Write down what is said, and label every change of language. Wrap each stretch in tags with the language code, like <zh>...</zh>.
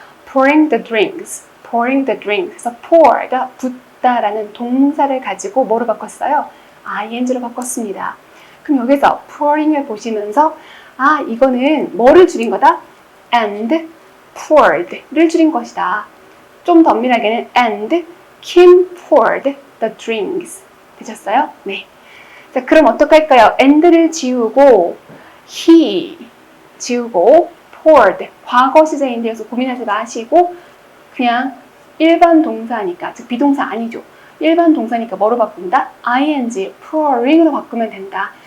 <en>pouring the drinks. pouring the drink.</en> <ko>그래서 pour가 붓다라는 동사를 가지고 뭐로 바꿨어요? ing로 바꿨습니다. 그럼 여기서 pouring을 보시면서 이거는 뭐를 줄인 거다? and poured를 줄인 것이다. 좀 더 엄밀하게는</ko> <en>and Kim poured the drinks.</en> <ko>되셨어요? 네. 자, 그럼 어떡할까요? and를 지우고 he 지우고 poured 과거 시제인데 여기서 고민하지 마시고 그냥 일반 동사니까, 즉 비동사 아니죠. 일반 동사니까 뭐로 바꾼다? ing, pouring으로 바꾸면 된다.</ko>